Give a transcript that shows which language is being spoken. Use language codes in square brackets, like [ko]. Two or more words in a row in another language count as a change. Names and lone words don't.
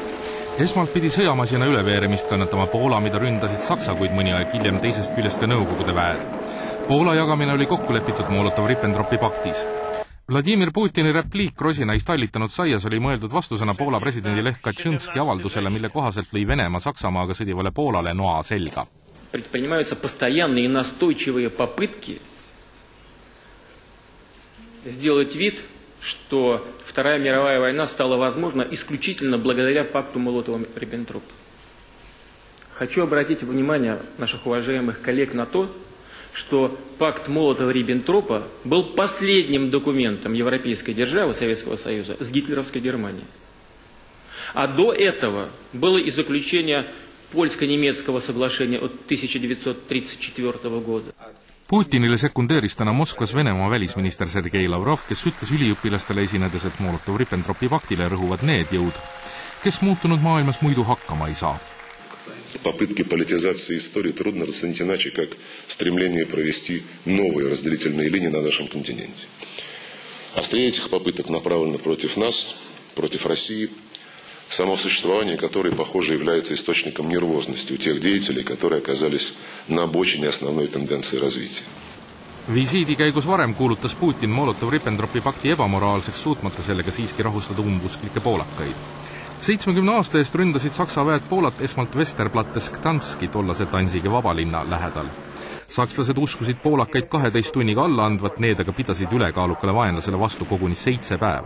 [et] Esmalt pidi sõjamasina üleveeremist kannatama Poola, mida ründasid Saksa, kuid mõni aeg hiljem teisest küljest ka Nõukogude väed. Poola jagamine oli kokku lepitud Molotov-Ribbentropi paktis. Vladimir Putini repliik rosinaist hallitanud saias oli mõeldud vastusena Poola presidendi Lech Kaczynski avaldusele, mille kohaselt lõi Venemaa Saksamaaga sõdivale Poolale noa selga. [ru] Предпринимаются постоянные и настойчивые попытки сделать вид, что Вторая мировая война стала возможна исключительно благодаря пакту Молотова-Риббентропа. Хочу обратить внимание наших уважаемых коллег на то, что пакт Молотова-Риббентропа был последним документом европейской державы Советского Союза с гитлеровской Германией. А до этого было и заключение польско-немецкого соглашения от 1934 года. [et] Putinile sekundeeris täna Moskvas Venemaa välisminister Sergei Lavrov, kes ütles üliõpilastele esinedes, et Molotov-Ribbentropi paktile rõhuvad need jõud, kes muutunud maailmas muidu hakkama ei saa. [ru] Попытки политизации истории трудно расценить иначе, как стремление провести новые разделительные линии на нашем континенте. Острие этих попыток направлено против нас, против России, само существование которой, похоже, является источником нервозности у тех деятелей, которые оказались на обочине основной тенденции развития. [et] Visiidi käigus varem kuulutas Putin Molotov-Ribbentropi pakti ebamoraalseks, suutmata sellega siiski rahustada umbusklikke poolakaid. 70 aasta eest ründasid Saksa väed Poolat esmalt Westerplattes Gdanski, tollase Danzigi vabalinna lähedal. Sakslased uskusid poolakaid 12 tunniga alla andvat, need aga pidasid ülekaalukale vaenlasele vastu koguni 7 päeva.